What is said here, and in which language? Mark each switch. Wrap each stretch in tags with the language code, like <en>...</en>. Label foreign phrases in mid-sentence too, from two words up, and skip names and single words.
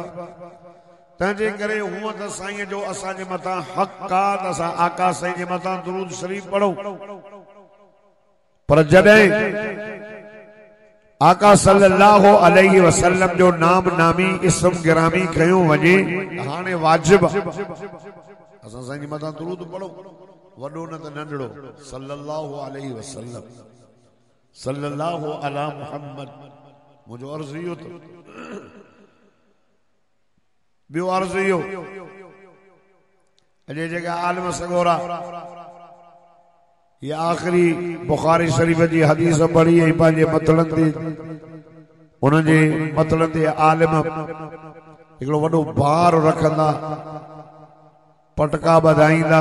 <sd>तंहिंजे करे हूअं त साईं जो असांजे मथां हक़ आहे त असां आका साईं जे मथां दुरूद शरीफ पढ़ूं, पर जॾहिं आका</sd> <ar>صلى الله عليه وسلم</ar> <sd>जो नाम नामी इस्म गिरामी कयो वञे हाणे वाजिब असां साईं जे मथां दुरूद पढ़ो, वॾो न त नंढड़ो।</sd> <ar>صلى الله عليه وسلم، صلى الله على محمد.</ar> <sd>मुझो अर्ज़ इहो त ॿियो अर्ज़ इहो, अॼु जेका आलिम सगोरा ये आखिरी बुखारी शरीफ जी हदीस पढ़ी ऐं पंहिंजे मतलनि ते उन जे मतलनि ते आलिम हिकिड़ो वॾो भार रखंदा, पटका ॿधाईंदा।</sd>